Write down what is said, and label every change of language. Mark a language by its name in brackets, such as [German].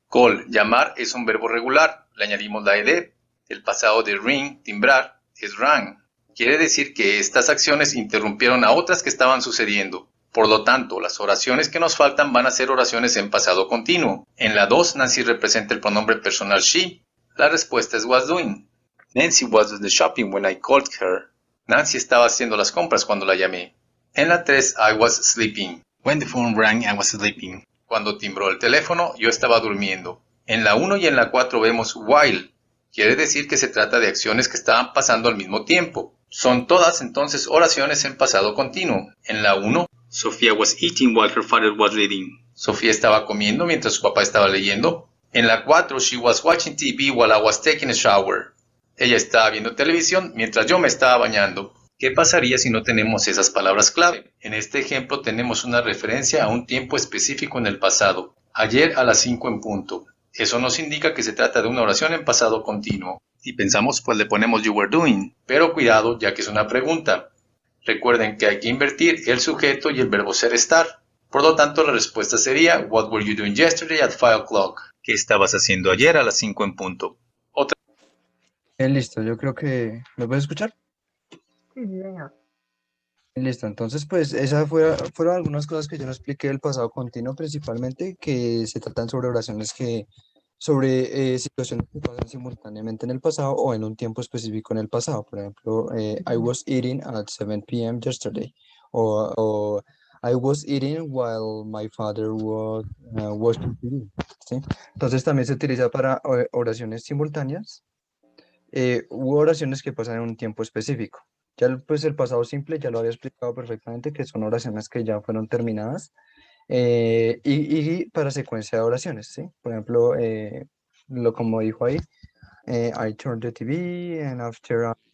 [Spanish] Call, llamar, es un verbo regular, le añadimos la ed. El pasado de ring, timbrar, es rang. Quiere decir que estas acciones interrumpieron a otras que estaban sucediendo. Por lo tanto, las oraciones que nos faltan van a ser oraciones en pasado continuo. En la 2, Nancy representa el pronombre personal she. La respuesta es was doing. [English] Nancy was at the shopping when I called her. [Spanish] Nancy estaba haciendo las compras cuando la llamé. En la 3, [English] I was sleeping. When the phone rang, I was sleeping. [Spanish] Cuando timbró el teléfono, yo estaba durmiendo. En la 1 y en la 4 vemos while. Quiere decir que se trata de acciones que estaban pasando al mismo tiempo. Son todas entonces oraciones en pasado continuo. En la 1, [English] Sophia was eating while her father was reading. [Spanish] Sofía estaba comiendo mientras su papá estaba leyendo. En la 4, [English] she was watching TV while I was taking a shower. [Spanish] Ella estaba viendo televisión mientras yo me estaba bañando. ¿Qué pasaría si no tenemos esas palabras clave? En este ejemplo tenemos una referencia a un tiempo específico en el pasado. Ayer a las 5 en punto. Eso nos indica que se trata de una oración en pasado continuo. Y pensamos, pues le ponemos [English] you were doing. [Spanish] Pero cuidado, ya que es una pregunta. Recuerden que hay que invertir el sujeto y el verbo ser estar. Por lo tanto, la respuesta sería [English] what were you doing yesterday at 5 o'clock? [Spanish] ¿Qué estabas haciendo ayer a las 5 en punto? Listo, yo creo que... ¿Me puedes escuchar? Sí, señor. Listo, entonces pues esas fueron algunas cosas que yo no expliqué del pasado continuo principalmente, que se tratan sobre oraciones sobre situaciones que pasan simultáneamente en el pasado o en un tiempo específico en el pasado. Por ejemplo, [English] I was eating at 7 p.m. yesterday, [Spanish] o [English] I was eating while my father was watching TV, [Spanish] ¿sí? Entonces también se utiliza para oraciones simultáneas u oraciones que pasan en un tiempo específico. Ya pues el pasado simple ya lo había explicado perfectamente, que son oraciones que ya fueron terminadas y para secuencia de oraciones, ¿sí? Por ejemplo, como dijo ahí, [English] I turned the TV and after